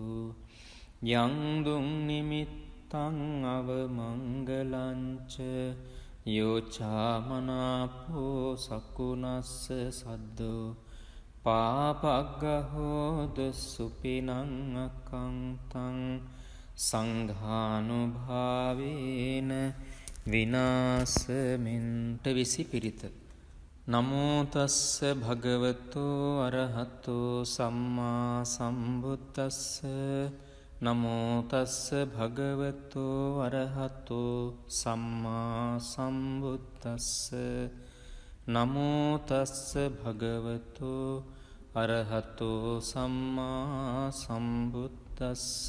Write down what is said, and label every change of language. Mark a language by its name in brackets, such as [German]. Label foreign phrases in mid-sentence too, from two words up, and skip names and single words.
[Pali] යං දුං නිමිත්තං අවමංගලංච යෝචාමනාපෝ සකුණස්ස සද්දෝ පාපග්ගහෝද සුපිනං අකංතං සංඝානුභාවේන විනාසමින්ට විසි පිරිත. නමෝ තස්ස භගවතු අරහතු සම්මා සම්බුද්දස්ස. නමෝ තස්ස භගවතු අරහතු සම්මා සම්බුද්දස්ස. නමෝ තස්ස භගවතු අරහතු සම්මා සම්බුද්දස්ස.